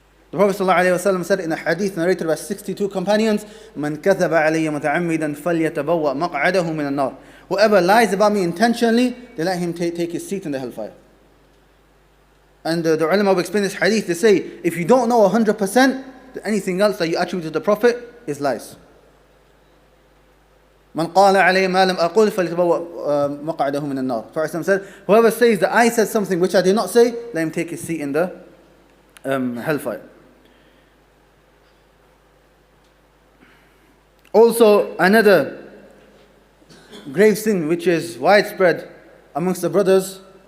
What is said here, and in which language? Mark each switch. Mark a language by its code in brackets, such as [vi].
[en] The Prophet ﷺ said in a hadith narrated by 62 companions, [ar] مَنْ كَذَبَ عَلَيَّ مُتَعَمِّدًا فَلْيَتَبَوَّأْ مَقْعَدَهُ مِنَ النَّارِ. [en] Whoever lies about me intentionally, they let him take his seat in the hellfire. And the ulama will explain this hadith, they say, if you don't know 100%, anything else that you attribute to the Prophet is lies. [ar] من قال علي ما لم أقول فليتبوأ مقعده من النار. [en] Prophet said, whoever says that I said something which I did not say, let him take his seat in the hellfire. Also, another grave sin which is widespread amongst the brothers